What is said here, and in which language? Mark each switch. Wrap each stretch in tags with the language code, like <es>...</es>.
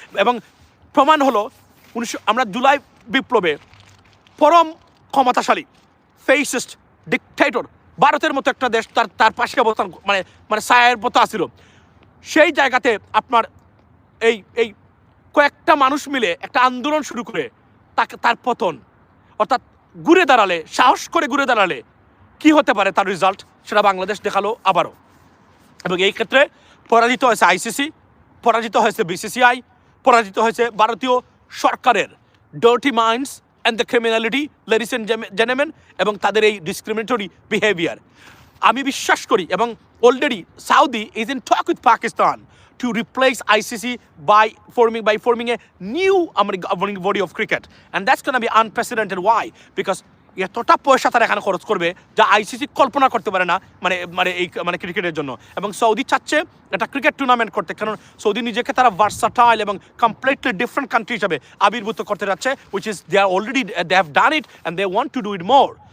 <bn>এবং প্রমাণ হলো আমরা জুলাই বিপ্লবে পরম ক্ষমতাশালী ফেসিস্ট ডিকটেটর ভারতের মতো একটা দেশ তার পাশে অবস্থান মানে মানে ছায়ের মতো আসছিল, সেই জায়গাতে আপনার এই কয়েকটা মানুষ মিলে একটা আন্দোলন শুরু করে তার পতন, অর্থাৎ ঘুরে দাঁড়ালে, সাহস করে ঘুরে দাঁড়ালে কি হতে পারে তার রেজাল্ট, সেটা বাংলাদেশ দেখালো আবারও। এবং এই ক্ষেত্রে পরাজিত হয়েছে আইসিসি, পরাজিত হয়েছে বিসিসিআই, পরাজিত হয়েছে ভারতীয় সরকারের</bn> <en>dirty minds and the criminality, ladies and gentleman,</en> <bn>এবং তাদের এই</bn> <en>Discriminatory behaviour.</en> <bn>আমি বিশ্বাস করি, এবং</bn> <en>Already Saudi is in talk with Pakistan to replace ICC by forming a new governing body of cricket, and that's going to be unprecedented. Why? Because</en> <bn>এতটা পয়সা তারা এখানে খরচ করবে যা আইসিসি কল্পনা করতে পারে না, মানে ক্রিকেটের জন্য। এবং সৌদি চাচ্ছে একটা ক্রিকেট টুর্নামেন্ট করতে, কারণ সৌদি নিজেকে তারা ভার্সাটাইল এবং</bn> <en>completely different country</en> <bn>হিসাবে আবির্ভূত করতে যাচ্ছে,</bn> <en>which is they have done it and they want to do it more.</en>